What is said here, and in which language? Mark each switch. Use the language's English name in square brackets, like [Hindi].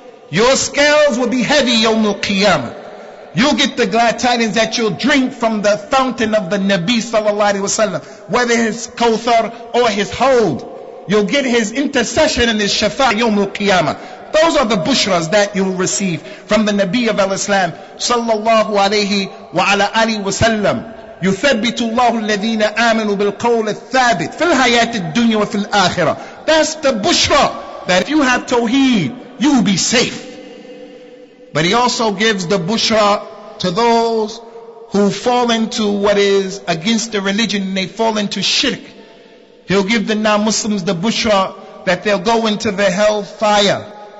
[English] Your scales will be heavy yawm al-qiyamah. You'll get the glad tidings that you'll drink from the fountain of the Nabi sallallahu alaihi wasallam, whether his kawthar or his hold. You'll get his intercession and his shafa' yawm al-qiyamah. Those are the bushras that you'll receive from the Nabi of al-Islam sallallahu alayhi wa ala alihi wasallam. [Arabic] يثبت الله الذين آمنوا بالقول الثابت في الحياة الدنيا وفي الآخرة. [English] That's the bushra, that if you have tawheed, you will be safe. But he also gives the bushra to those who fall into what is against the religion and they fall into shirk. He'll give the non-Muslims the bushra that they'll go into the hell fire.